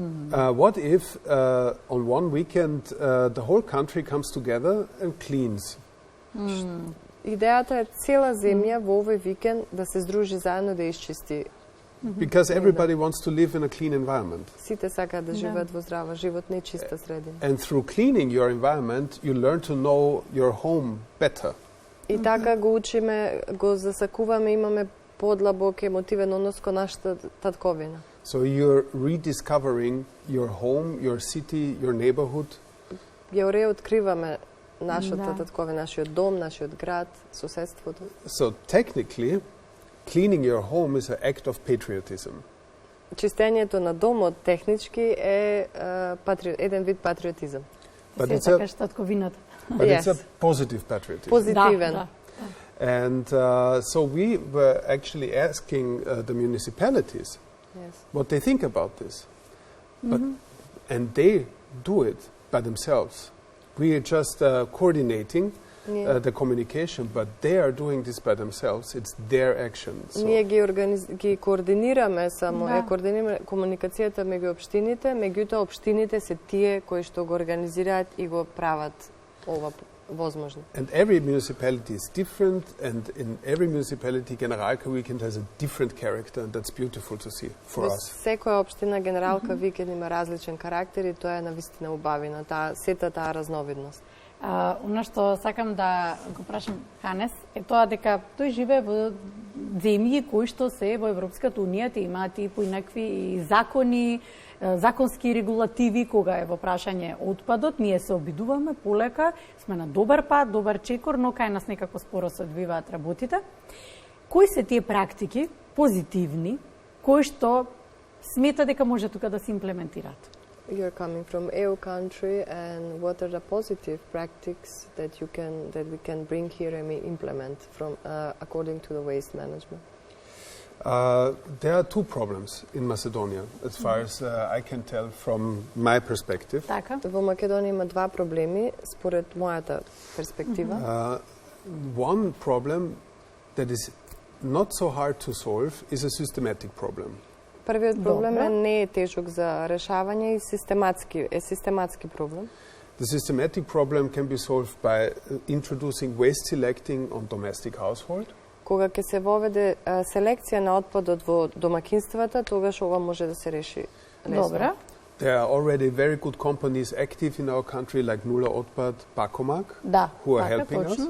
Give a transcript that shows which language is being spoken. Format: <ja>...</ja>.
<en>What if on one weekend the whole country comes together and cleans?</en> <mk>Идејата е цела земја во овој викенд да се здружи заедно да исчисти.</mk> <en>Because everybody wants to live in a clean environment.</en> <mk>Сите сакаат да живеат во здрава животна и чиста средина.</mk> <en>And through cleaning your environment, you learn to know your home better.</en> <mk>И така го учиме, го засакуваме, имаме подлабок емотивен однос кон нашата татковина.</mk> <en>So you're rediscovering your home, your city, your neighborhood.</en> <mk>Ја реоткриваме нашата татковина, нашиот дом, нашиот град, соседството.</mk> <en>So technically, cleaning your home is an act of patriotism.</en> <mk>Чистењето на домот технички е еден вид патриотизм.</mk> <en>But it's a positive patriotism.</en> <mk>Позитивен.</mk> <en>And so we were actually asking the municipalities what they think about this. And they do it by themselves. We are just coordinating the communication, but they are doing this by themselves. It's their action. So</en> <mk>ние ги координираме само, координираме комуникацијата меѓу општините, меѓутоа општините се тие кои што го организираат и го прават ова возможно.</mk> <en>And every municipality is different, and in every municipality Generalka Weekend has a different character, and that's beautiful to see for us.</en> <mk>Секоја општина Генералка Викенд има различен карактер и тоа е навистина убавина, сета таа разновидност. Она што сакам да го прашам Ханес е тоа дека тој живее во земји кои што се во Европската Унија, те имаат и поинакви закони, законски регулативи кога е во прашање отпадот. Ние се обидуваме полека, сме на добар пат, добар чекор, но кај нас некако споро се одвиваат работите. Кои се тие практики позитивни кои што смета дека може тука да се имплементираат?</mk> <en>You're coming from EU country, and what are the positive practices that we can bring here and we implement from according to the waste management? There are two problems in Macedonia, as far as I can tell from my perspective.</en> <mk>Така. Во Македонија има два проблеми според мојата перспектива.</mk> <en>One problem that is not so hard to solve is a systematic problem.</en> <mk>Првиот проблем не е тежок за решавање и систематски проблем.</mk> <en>The systematic problem can be solved by introducing waste selecting on domestic household.</en> <mk>Кога ќе се воведе селекција на отпадот во домакинствата, тогаш ова може да се реши лесно. Добра.</mk> <en>There are already very good companies active in our country like Nula Otpad, Bakomak, who are helping us.</en>